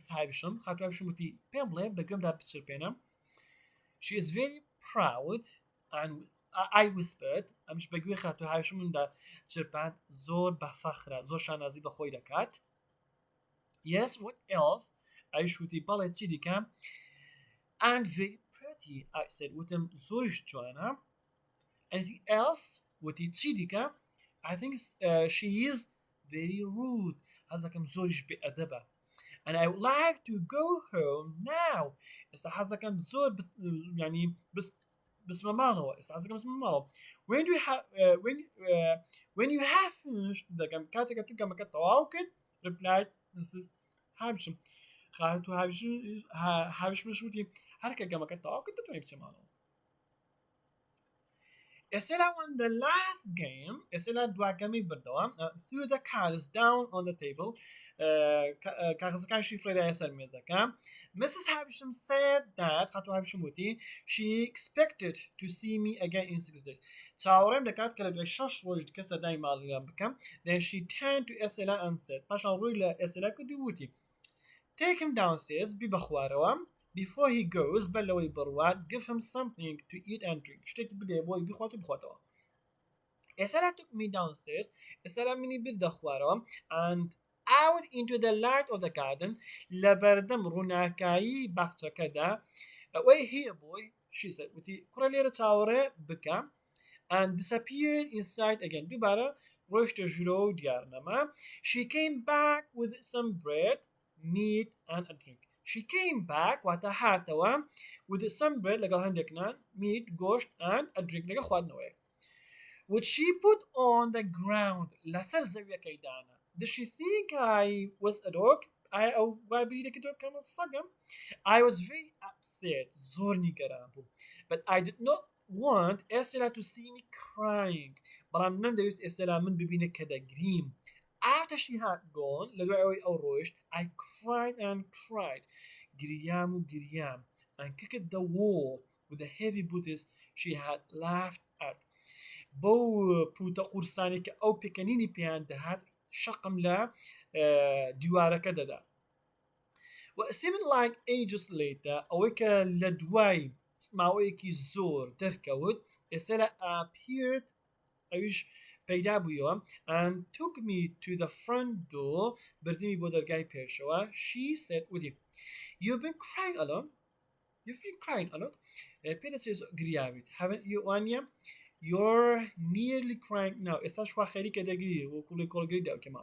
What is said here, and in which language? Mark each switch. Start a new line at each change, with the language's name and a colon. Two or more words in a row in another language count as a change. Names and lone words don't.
Central Kurdish: Havisham خاتو هاوشم وتی پێم بڵێ بە گوێمدا بچرپێنم
English: She is very proud and I whispered
Central Kurdish: ئەمش بە گوێ خاتو هاوشمدا چرپاند زۆر بە فەخرە زۆر شانازی بە خۆی دەکات
English: Yes what else
Central Kurdish: ئەویش وتی بەڵێ چی دیکەم and
English: very pretty I said
Central Kurdish: وتم زۆریش جوانە
English: Anything else
Central Kurdish: وتی چی دیکە
English: I think she is very rude
Central Kurdish: حەزەکەم زۆریش بێئەدەبە
English: and I would like to go home now
Central Kurdish: ئێستا حەزەکەم زۆر ینی بسمە ماڵەوە ئێستا حەزەکەم بسمە ماڵەوە
English: when you have finished
Central Kurdish: دەکەم کاتێکە تو گەمەکە تەواو کرد
English: replied Mrs.
Central Kurdish: Havisham خاتو هاوشمش وتی هەرکە گەمەکە تەواو کرد دەتوانێت بچێ ماڵەوە ئێستا
English: won the last game
Central Kurdish: ئێستا دواگەمەی بردەوە
English: threw the cards down on the table
Central Kurdish: کاغەزەکانشی فرێدایە سەر مێزەکە Mrs.
English: Havisham said that
Central Kurdish: خاتو هاوشم وتی
English: she expected to see me again in 6 days
Central Kurdish: چاوەڕێم دەکات کە لە دوای 6 ڕۆژ دیکە سەردانی ماڵیان بکەم
English: then she turned to Estella and said
Central Kurdish: پاشان ڕووی لە ئێستێلا کردی وتی
English: take him downstairs
Central Kurdish: بی بە خوارەوە
English: before he goes
Central Kurdish: بەلەوەی بڕوات
English: give him something to eat and drink
Central Kurdish: شتێکی بدێ بۆی بخوات و بخواتەوە
English: ئێستا took me downstairs
Central Kurdish: ئێستا منی بردە خوارەوە
English: and out into the light of the garden
Central Kurdish: لە بەردەم ڕووناکایی باخچەکەدا
English: wait here boy she said
Central Kurdish: وتی کوڕە لێرە چاوەڕێ بکە
English: and disappeared inside again
Central Kurdish: دووبارە ڕۆیشتە ژوورەوە و دیار نەما
English: she came back with some bread meat and a drink she came back
Central Kurdish: واتە هاتەوە
English: with some bread
Central Kurdish: لەگەڵ هەندێک نان
English: meat گۆشت and a drink
Central Kurdish: لەگە خواردنەوەیەک
English: which she put on the ground
Central Kurdish: لەسەر زەویەکەی دانا
English: did she think I was a dog I was very upset
Central Kurdish: زۆر نیگەران بوو
English: but I did not want Estella to see me crying
Central Kurdish: بەڵام نەمدەویست ئێستێلا من ببینێت کە دەگریم
English: after she had gone
Central Kurdish: لە دوای ئەوەی ئەو ڕۆیشت
English: I cried and cried
Central Kurdish: گریام و گریام
English: and kicked the wall with the heavy boots she had laughed at
Central Kurdish: بۆ پوتە قورسانی کە ئەو پێکەنینی پێیان دەهات شەقم لە دیوارەکە دەدا
English: What seemed like ages later
Central Kurdish: ئەوەی کە لە دوای ماوەیەکی زۆر دەرکەوت ئێستێلا
English: appeared
Central Kurdish: ئەویش پەیدا بوویەوە
English: and took me to the front door
Central Kurdish: بردمی بۆ دەرگای پێشەوە
English: she said وتی you've been crying a lot
Central Kurdish: پێدەچێت گریاویت
English: haven't you Anya you're nearly crying now
Central Kurdish: ئێستا شوا خەریکە دەگری وەکوڵی کۆڵگەری داوکەما